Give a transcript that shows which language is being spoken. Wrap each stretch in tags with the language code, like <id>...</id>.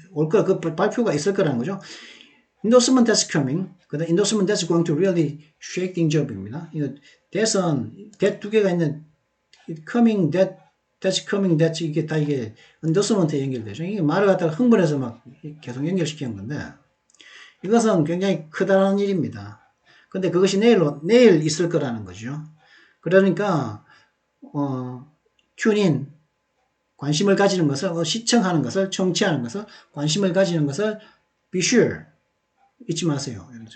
<ko>그 발표가 있을 거라는 거죠.</ko> <en>Endorsement that's coming.</en> <ko>그다음</ko> <en>endorsement that's going to really shake things up입니다.</en> <ko>이거 that 두 개가 있는 coming,</ko> <en>that's coming,</en> <ko>that's 이게 다 이게 endorsement에 연결되죠. 이게 말을 갖다가 흥분해서 막 계속 연결시키는 건데 이것은 굉장히 크다는 일입니다. 근데 그것이 내일 있을 거라는 거죠. 그러니까 튜닝 관심을 가지는 것을 시청하는 것을 청취하는 것을 관심을 가지는 것을</ko> <en>be sure</en> <ko>잊지 마세요.</ko>